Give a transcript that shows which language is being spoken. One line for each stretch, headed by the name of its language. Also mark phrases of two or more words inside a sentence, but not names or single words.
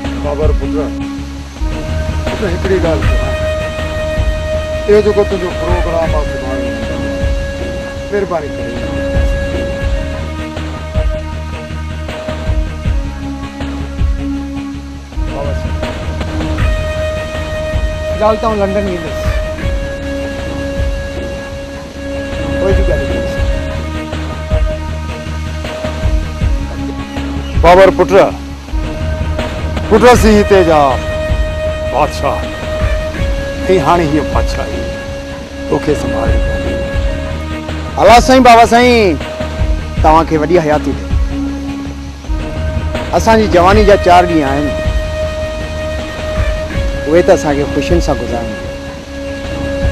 Sindhi: बाबर पुत्र हिकिड़ी ॻाल्हि चवां, इहो जेको तुंहिंजो प्रोग्राम आहे सुभाणे, महिरबानी करे ॻाल्हि त लंडन वेंदुसि, कोई बि ॻाल्हि बाबर पुत्र पुत्र सी हिते जा बादशाह ऐं हाणे हीअ बादशाही तोखे संभाले अला साईं बाबा साईं तव्हांखे वॾी हयाती ॾे। असांजी जवानी जा 4 ॾींहं आहिनि, उहे त असांखे ख़ुशियुनि सां गुज़ारनि।